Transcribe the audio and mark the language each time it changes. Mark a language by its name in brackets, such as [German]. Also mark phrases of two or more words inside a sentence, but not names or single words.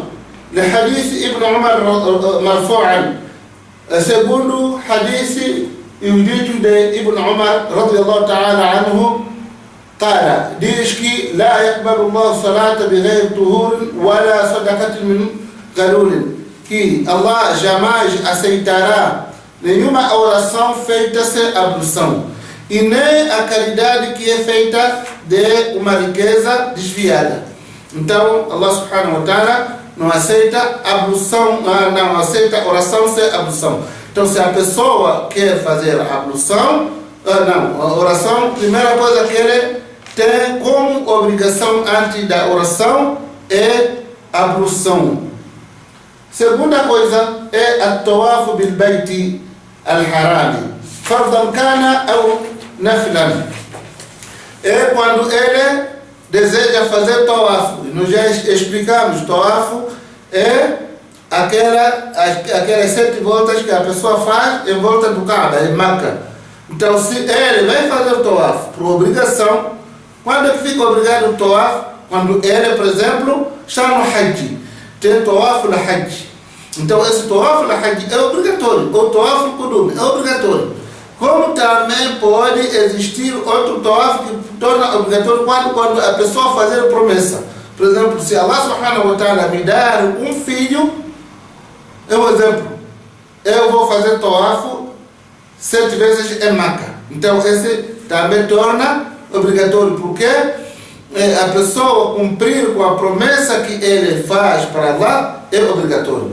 [Arabic] No حديث ابن عمر مرفوعا. [Portuguese] Segundo hadith dito de Ibn Umar [Arabic] رضي الله تعالى عنه, [Portuguese] قال diz que [Arabic] لا يقبل الله صلاة بغير طهور ولا صدقة من غلول, [Portuguese] que Allah jamais aceitará nenhuma oração feita sem ablução e nem a caridade que é feita de uma riqueza desviada. Então, Allah [Arabic] سبحانه وتعالى [Portuguese] não aceita ablução, não aceita oração sem ablução. Então, se a pessoa quer fazer ablução, a oração, primeira coisa que ele tem como obrigação antes da oração é ablução. Segunda coisa é a [Arabic] الطواف بالبيت الحرام فرضا كان [Portuguese] ou naflan. É quando ele deseja fazer tawaf. Nós já explicamos, tawaf é aquelas 7 voltas que a pessoa faz em volta do Kaaba, em Meca. Então, se ele vai fazer o tawaf por obrigação, quando ele fica obrigado o tawaf? Quando ele, por exemplo, está no Hajj, tem tawaf no Hajj. Então, esse tawaf no Hajj é obrigatório, o tawaf no Qudum é obrigatório. Como também pode existir outro tawaf que torna obrigatório quando a pessoa fazer promessa. Por exemplo, se Allah [Arabic] سبحانه وتعالى [Portuguese] me dar um filho, é um exemplo, eu vou fazer tawaf 7 vezes em Meca. Então esse também torna obrigatório, porque a pessoa cumprir com a promessa que ele faz para Allah é obrigatório.